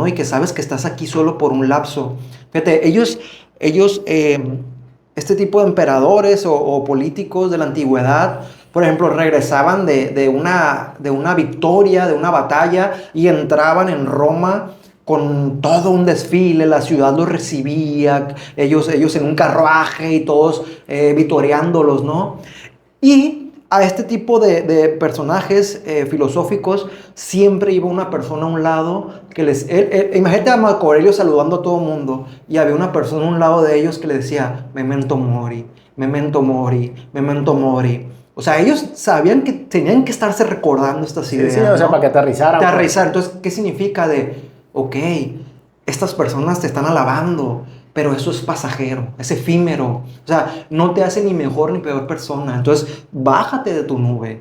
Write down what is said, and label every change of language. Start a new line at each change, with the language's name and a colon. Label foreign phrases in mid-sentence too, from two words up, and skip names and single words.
Spanish: Y que sabes que estás aquí solo por un lapso. Fíjate, ellos este tipo de emperadores o políticos de la antigüedad, por ejemplo, regresaban de una victoria, de una batalla, y entraban en Roma con todo un desfile, la ciudad los recibía, ellos en un carruaje y todos vitoreándolos, ¿no? Y a este tipo de personajes filosóficos siempre iba una persona a un lado que imagínate a Marco Aurelio saludando a todo el mundo, y había una persona a un lado de ellos que le decía
Latin: memento mori, memento mori, memento mori.
Spanish: O sea, ellos sabían que tenían que estarse recordando estas ideas. Sí, o sea, para que aterrizaran. Entonces, ¿qué significa ok, estas personas te están alabando, pero eso es pasajero, es efímero. O sea, no te hace ni mejor ni peor persona. Entonces, bájate de tu nube.